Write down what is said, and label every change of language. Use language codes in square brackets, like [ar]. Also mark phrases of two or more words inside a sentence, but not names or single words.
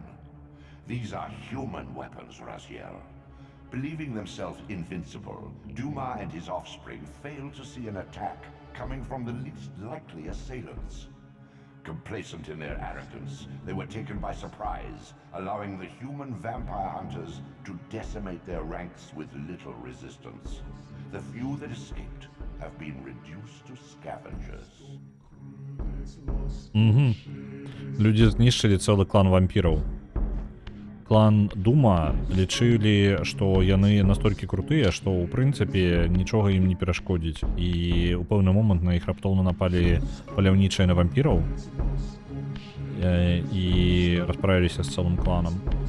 [en] These are human weapons, Raziel. Believing themselves invincible, Duma and his offspring failed to see an attack coming from the least likely assailants. Complacent in their arrogance, they were taken by surprise, allowing the human vampire hunters to decimate their ranks with little resistance. The few that escaped have been reduced to scavengers. [be] Людзі знішчылі цэлы клан вампіраў. Клан Дума лічылі, што яны настолькі крутыя, што ў прынцыпе нічога ім не перашкодзіць. І ў пэўны момант на іх раптоўна напалі паляўнічыя на вампіраў і расправіліся з цэлым кланам.